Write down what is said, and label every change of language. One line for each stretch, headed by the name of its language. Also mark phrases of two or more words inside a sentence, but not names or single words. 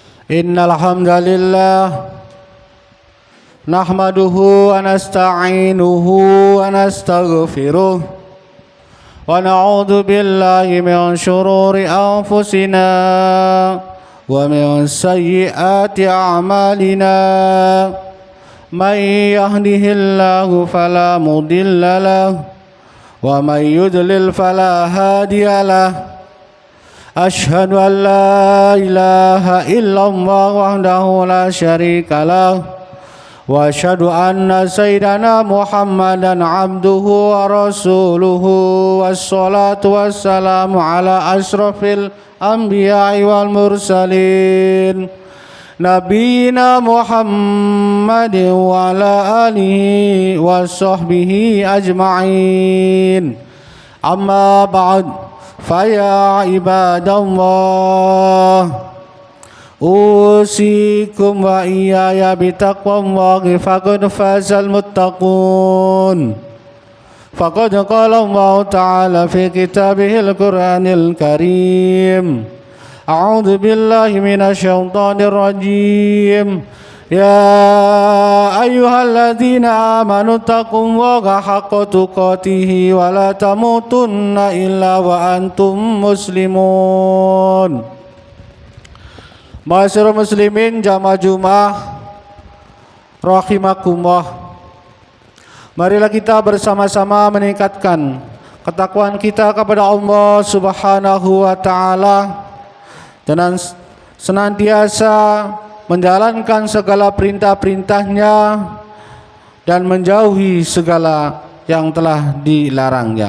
Arabic: إن الحمد لله نحمده ونستعينه ونستغفره ونعوذ بالله من شرور أنفسنا ومن سيئات أعمالنا. من يهده الله فلا مضل له ومن يضلل فلا هادي له. أشهد أن لا إله إلا الله وحده لا شريك له وأشهد أن سيدنا محمدا عبده ورسوله والصلاة والسلام على أشرف الأنبياء والمرسلين نبينا محمد وعلى آله وصحبه أجمعين. أما بعد. فيا عباد الله أوصيكم وإياي بتقوى الله فقد فاز المتقون. فقد قال الله تعالى في كتابه القرآن الكريم. أعوذ بالله من الشيطان الرجيم. يا أيها الذين آمنوا اتقوا الله حق تقاته ولا تموتن إلا وأنتم مسلمون. معاشر المسلمين
Indonesian: jamaah Jumat
Arabic: rahimakumullah.
Indonesian: Marilah kita bersama-sama meningkatkan ketakwaan kita kepada Allah
Arabic: سبحانه وتعالى
Indonesian: dan senantiasa menjalankan segala perintah-perintahnya dan menjauhi segala yang telah dilarangnya.